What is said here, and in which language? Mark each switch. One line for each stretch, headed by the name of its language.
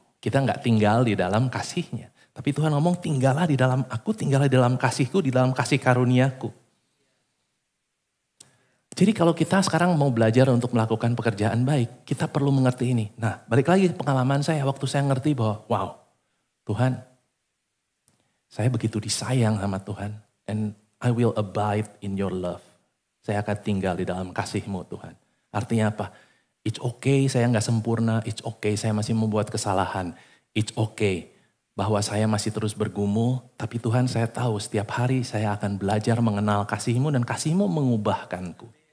Indonesian: Kita nggak tinggal di dalam kasih-Nya. Tapi Tuhan ngomong, tinggallah di dalam aku, tinggallah di dalam kasihku, di dalam kasih karuniaku. Jadi kalau kita sekarang mau belajar untuk melakukan pekerjaan baik, kita perlu mengerti ini. Nah, balik lagi ke pengalaman saya waktu saya ngerti bahwa, wow, Tuhan, saya begitu disayang sama Tuhan.
English: And I will abide in your love.
Indonesian: Saya akan tinggal di dalam kasih-Mu Tuhan. Artinya apa?
English: It's okay
Indonesian: saya nggak sempurna, it's okay saya masih membuat kesalahan.
English: It's okay
Indonesian: bahwa saya masih terus bergumul, tapi Tuhan saya tahu setiap hari saya akan belajar mengenal kasih-Mu dan kasih-Mu mengubahkanku.